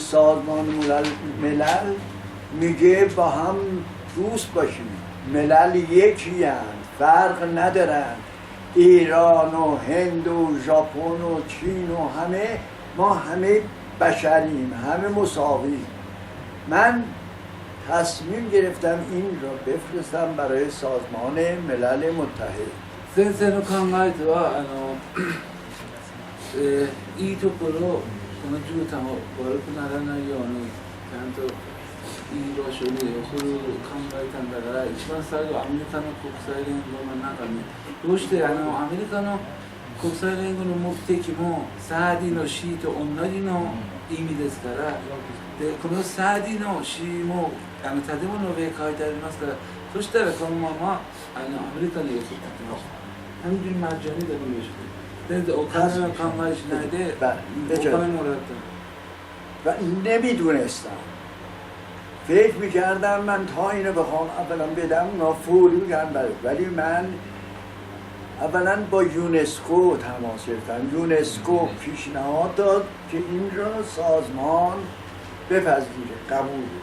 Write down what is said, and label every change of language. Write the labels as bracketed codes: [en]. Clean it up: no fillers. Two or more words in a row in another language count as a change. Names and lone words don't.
[fa] سازمان ملل میگه با هم دوست باشیم ملل یکی هستند فرق ندارن ایران و هند و ژاپن و چین و همه ما همه بشریم همه مساوی من تصمیم گرفتم این را بفرستم برای سازمان ملل متحد [ja] 先生の考えではいいところこの絨毯を悪くならないようにちゃんといい場所に送る考えたんだから一番最後アメリカの国際連合の中にどうしてアメリカの国際連合の目的もサーディの C と同じの意味ですからでこのサーディの C も建物の上に書いてありますからそしたらこのままアメリカに送ってきました [fa] همینجوری مجانی داریم بشه او کنه رو کامل شنیده او کنه مرد و نمیدونستم فکر میکردم من تا اینو بخوام اولا بدم اونا فوری میگن ولی من اولا با یونسکو تماس گرفتم یونسکو پیشنهاد داد که این رو سازمان بپذیره قبول